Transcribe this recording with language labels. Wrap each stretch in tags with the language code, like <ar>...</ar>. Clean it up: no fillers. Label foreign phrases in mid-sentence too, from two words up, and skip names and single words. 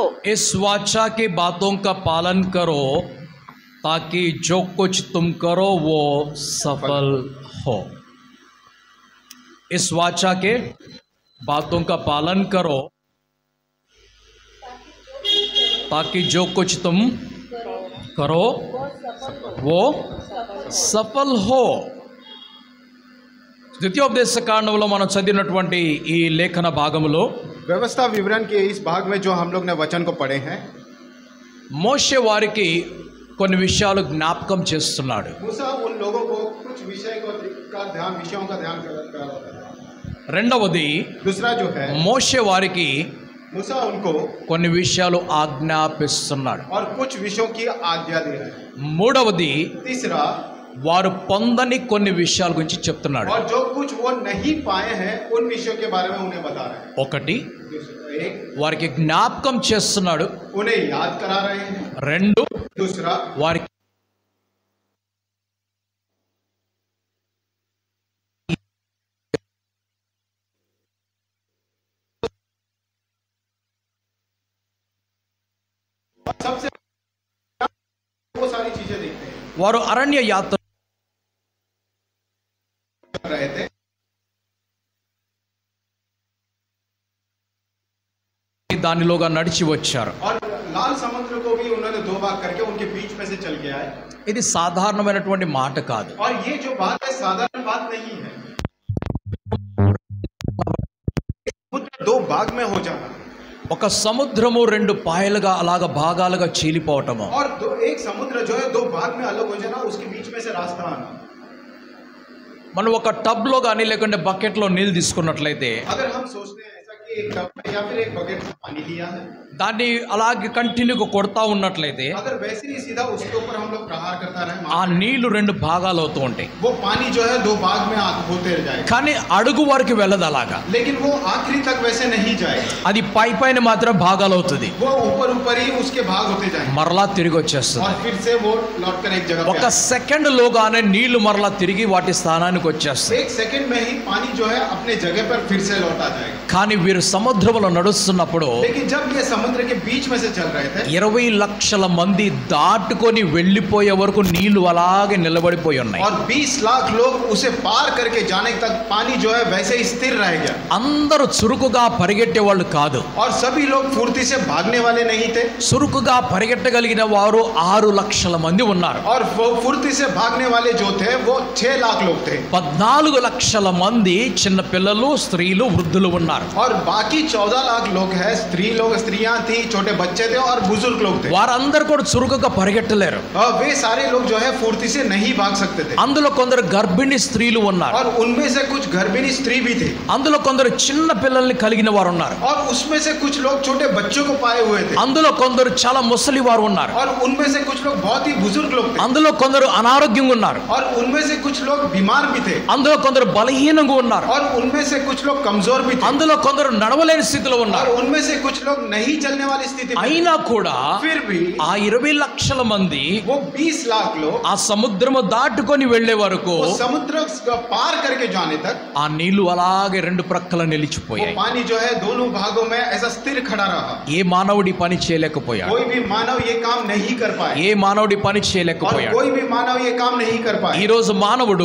<hi>इस वाचा की बातों का पालन करो ताकि जो कुछ तुम करो वो सफल हो। इस वाचा के बातों का पालन करो ताकि जो कुछ तुम करो वो सफल हो.</hi> <te>ద్వితీయోపదేశ కాండంలో మనం చదివినటువంటి ఈ లేఖన భాగములో</te> <hi>व्यवस्था विवरण के इस भाग में जो हम लोग ने वचन को पढ़े हैं,</hi> <te>మోషే వారికి కొన్ని విషయాలు జ్ఞాపకం చేస్తున్నాడు.</te> <hi>मूसा उन लोगों को कुछ विषयों का ध्यान करा।</hi> <te>రెండవది,</te> <hi>दूसरा जो है</hi> <te>మోషే వారికి</te> <hi>मूसा उनको</hi> <te>కొన్ని విషయాలు ఆజ్ఞాపిస్తున్నాడు.</te> <hi>और कुछ विषयों की आज्ञा दे रहे हैं।</hi> <te>మూడవది,</te> <hi>तीसरा,</hi> <te>వారు పొందని కొన్ని విషయాల గురించి చెప్తున్నాడు.</te> <hi>और जो कुछ वो नहीं पाए हैं उन विषयों के बारे में उन्हें बता रहे हैं।</hi> <te>ఒకటి,</te> <hi>एक,</hi> <te>వారికి జ్ఞాపకం చేస్తున్నాడు.</te> <hi>उन्हें याद करा रहे हैं।</hi> <te>రెండు,</te> <hi>दूसरा,</hi> <te>వారికి</te> <hi>सबसे वो सारी चीजें देखते हैं</hi> <te>వారు అరణ్య యాత్ర</te> <hi>कर रहे थे।</hi> <te>దానిలోగా నడిచి వచ్చారు.</te> <hi>और लाल समुद्र को भी उन्होंने 2 भाग करके उनके बीच में से चल के आए।</hi> <te>ఇది సాధారణమైనటువంటి మాట కాదు.</te> <hi>और ये जो बात है साधारण बात नहीं है। समुद्र 2 भाग में हो जाना,</hi> <te>ఒక సముద్రము రెండు పాయలుగా అలాగ భాగాలుగా చీలిపోవటము.</te> <hi>और एक समुद्र जो है 2 भाग में अलग हो जाना, उसके बीच में से रास्ता आना।</hi> <te>మనం ఒక టబ్లో కానీ లేకుంటే బకెట్లో నీళ్ళు తీసుకున్నట్లయితే</te> <hi>अगर हम सोचते हैं ऐसा कि एक टब में या फिर एक बकेट में पानी लिया है,</hi> <te>దాన్ని అలాగే కంటిన్యూగా కొడతా ఉన్నట్లయితే</te> <hi>अगर वैसे ही सीधा उसके ऊपर हम लोग प्रहार करता रहे,</hi> <te>ఆ నీళ్లు రెండు భాగాలు అవుతూ ఉంటాయి.</te> <hi>वो पानी जो है दो भाग में होते जाएगा,</hi> <te>కానీ అడుగు వరకు వెళ్ళదు అలాగా.</te> <hi>लेकिन वो आखिरी तक वैसे नहीं जाएगा,</hi> <te>అది పై పైన మాత్రం భాగాలు అవుతుంది,</te> <hi>वो ऊपर ऊपर ही उसके भाग होते जाएंगे</hi> <te>మరలా తిరిగి వచ్చేస్తుంది.</te> <hi>और फिर से वो लौट कर एक जगह पे</hi> <te>ఒక సెకండ్ లోగానే నీళ్లు మరలా తిరిగి వాటి స్థానానికి వచ్చేస్తాయి.</te> <hi>एक सेकंड में ही पानी जो है अपने जगह पर फिर से लौट आ जाएगा.</hi> <te>కానీ వీరు సముద్రంలో నడుస్తున్నప్పుడు</te> <hi>लेकिन जब ये समुद्र के बीच में से चल रहे थे,</hi> <te>20 లక్షల మంది దాటుకొని వెళ్ళిపోయే వరకు నీళ్లు అలాగే నిలబడిపోయి ఉన్నాయి.</te> <hi>और 20 लाख लोग उसे पार करके जाने तक पानी जो है वैसे ही स्थिर रह गया.</hi> <te>అందరూ చురుకుగా పరిగెట్టే వాళ్ళు కాదు.</te> <hi>और सभी लोग फुर्ती से भागने वाले नहीं थे,</hi> <te>చురుకుగా పరిగెట్టగలిగిన వారు 6 లక్షల మంది ఉన్నారు.</te> <hi>और वो फुर्ती से भागने वाले जो थे वो 6 लाख लोग थे.</hi> <te>14 లక్షల మంది చిన్న పిల్లలు, స్త్రీలు, వృద్ధులు ఉన్నారు.</te> <hi>और बाकी 14 लाख लोग हैं, स्त्रियां थी, छोटे बच्चे थे और बुजुर्ग लोग थे.</hi> <te>వారందరూ కూడా చురుకుగా పరిగెట్టలేరు.</te> <hi>और वे सारे लोग जो है फुर्ती से नहीं भाग सकते थे.</hi> <te>అందులో కొందరు గర్భిణీ స్త్రీలు ఉన్నారు.</te> <hi>और उनमें से कुछ गर्भिणी स्त्री भी थे.</hi> <te>అందులో కొందరు చిన్న పిల్లల్ని కలిగిన వారు ఉన్నారు.</te> <hi>और उसमें से कुछ लोग छोटे बच्चों को पाए हुए थे.</hi> <te>అందులో కొందరు చాలా ముసలి వారు ఉన్నారు.</te> <hi>और उनमें से कुछ लोग बहुत ही बुजुर्ग लोग थे.</hi> <te>అందులో కొందరు అనారోగ్యంగా ఉన్నారు.</te> <hi>और उनमें से कुछ लोग बीमार भी थे.</hi> <te>అందులో కొందరు బలహీనంగా ఉన్నారు.</te> <hi>और उनमें से कुछ लोग कमजोर भी थे.</hi> <te>అందులో కొందరు నడవలేని స్థితిలో</te> <hi>और</hi> <te>ఉన్నారు.</te> <hi>उनमें से कुछ लोग नहीं चलने वाली स्थिति में.</hi> <te>అయినా కూడా</te> <hi>फिर भी</hi> <te>ఆ 20 లక్షల మంది</te> <hi>वो 20 लाख लोग</hi> <te>ఆ సముద్రము దాటుకొని వెళ్లే వరకు</te> <hi>वो समुद्र पार करके जाने तक</hi> <te>ఆ నీళ్లు అలాగే రెండు ప్రక్కల</te> <hi>वो</hi> <te>నిలిచిపోయాయి.</te> <hi>पानी जो है दोनों भागों में ऐसा स्थिर खड़ा रहा.</hi> <te>ఏ మానవుడి పని చేయలేకపోయాడు.</te> <hi>कोई भी मानव ये काम नहीं कर पाए.</hi> <te>ఏ మానవుడి పని</te> <hi>और</hi> <te>చేయలేకపోయాడు.</te> <hi>कोई भी मानव ये काम नहीं कर पाए.</hi> <te>ఈ రోజు మానవుడు</te>